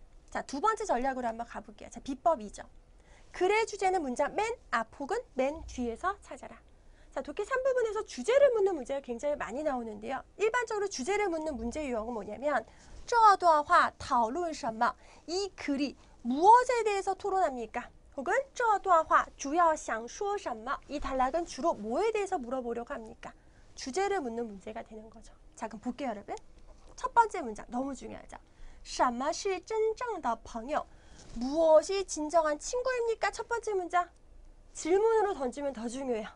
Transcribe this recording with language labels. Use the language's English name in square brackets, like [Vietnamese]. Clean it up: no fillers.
[Korean] 자, 두 번째 전략으로 한번 가볼게요. 자, 비법 2죠. 글의 주제는 문장 맨 앞 혹은 맨 뒤에서 찾아라. 자, 독해 3부분에서 주제를 묻는 문제가 굉장히 많이 나오는데요. 일반적으로 주제를 묻는 문제 유형은 뭐냐면 [Chinese] 这段话讨论什么? [Korean] 이 글이 무엇에 대해서 토론합니까? 혹은 [Chinese] 这段话主要想说什么? [Korean] 이 단락은 주로 뭐에 대해서 물어보려고 합니까? 주제를 묻는 문제가 되는 거죠. 자, 그럼 볼게요, 여러분. 첫 번째 문장 너무 중요하죠. [Chinese] 什么是真正的朋友? [Korean] 무엇이 진정한 친구입니까? 첫 번째 문장. 질문으로 던지면 더 중요해요.